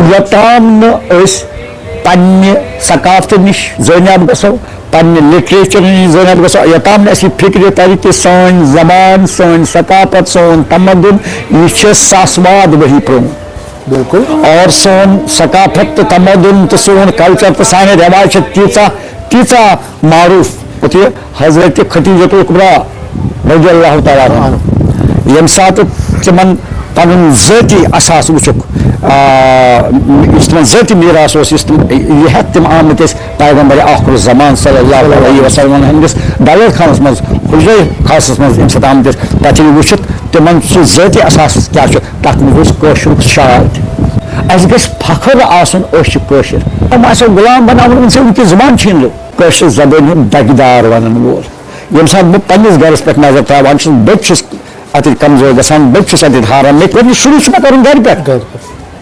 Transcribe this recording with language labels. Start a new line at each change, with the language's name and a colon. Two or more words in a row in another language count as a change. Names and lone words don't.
Kashmiri: یوٚتام نہٕ أسۍ پننہِ ثقافتہٕ نِش زٲنیاب گژھو پننہِ لٹریچر نِش زٲنیاب گژھو یوٚتام نہٕ اَسہِ یہِ فکرِ ترِ کہِ سٲنۍ زبان سٲنۍ ثقافت سون تمدُن یہِ چھِ ساسواد ؤری پرٛون بالکل اور سون ثقافت تہٕ تمدُن تہٕ سون کلچر تہٕ سانہِ رٮ۪واج چھِ تیٖژاہ معروٗف کہ حضرت ختیجۃ الکبریٰ
Arabic: رضی اللہ تعالیٰ عنہ
Kashmiri: ییٚمہِ ساتہٕ تِمن پنُن ذٲتی اثاث وٕچھُکھ یُس تِمن ذٲتی میٖراث اوس یُس یہِ ہٮ۪تھ تِم آمٕتۍ ٲسۍ پیغمبر آخر الزمان
Arabic: صلی اللہ علیہ وسلم
Kashmiri: ہٕنٛدِس ڈلر خانس منٛز حجرے خاصس منٛز ییٚمہِ ساتہٕ آمٕتۍ ٲسۍ پتہٕ ییٚلہِ وٕچھِتھ تِمن سُہ ذٲتی اثاث کیٛاہ چھُ تتھ منٛز اوس کٲشرُک شعار تہِ اَسہِ گژھِ فخر آسُن أسۍ چھِ کٲشِر یِم آسیو غلام بناوُن اِنسان کہِ زبان چھِنہٕ لو کٲشِر زبٲنۍ ہُنٛد دَگدار وَنن وول ییٚمہِ ساتہٕ بہٕ پننِس گرس پٮ۪ٹھ نظر تراوان چھُس بہٕ تہِ چھُس اتٮ۪تھ کمزور گژھان بہٕ تہِ چھُس اتٮ۪تھ ہاران مےٚ گۄڈنیُک شروع چھُ مےٚ کرُن گرِ پٮ۪ٹھ